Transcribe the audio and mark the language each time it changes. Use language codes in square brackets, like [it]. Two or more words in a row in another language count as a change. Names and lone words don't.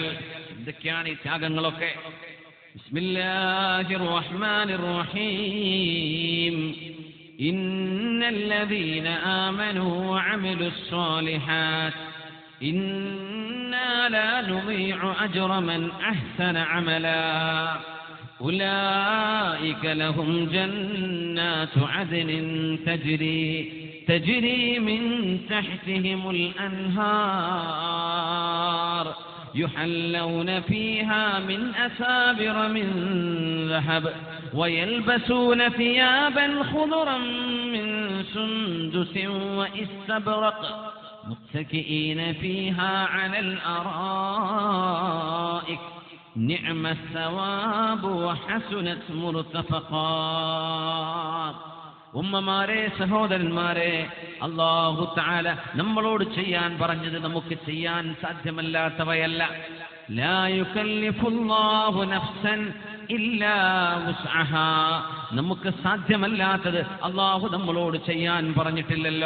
[ml] എന്തൊക്കെയാണ് ഈ ത്യാഗങ്ങളൊക്കെ? [ar] بسم الله الرحمن الرحيم. إن الذين آمنوا وعملوا الصالحات إنا لا نضيع أجر من أحسن عملا أولئك لهم جنات عدن تجري من تحتهم الأنهار يحلون فيها من أساور من ذهب ويلبسون ثيابا خضرا من سندس واستبرق متكئين فيها على الأرائك نعم الثواب وحسنت مرتفقا. [ml] ഉമ്മമാരെ, സഹോദരന്മാരെ, അല്ലാഹു തആല നമ്മളോട് ചെയ്യാൻ പറഞ്ഞത് നമുക്ക് ചെയ്യാൻ സാധ്യമല്ലാത്തവയല്ല. [ar] لا يكلف الله نفسا إلا وسعها. [ml] നമുക്ക് സാധ്യമല്ലാത്തത് അല്ലാഹു നമ്മളോട് ചെയ്യാൻ പറഞ്ഞിട്ടില്ലല്ലോ.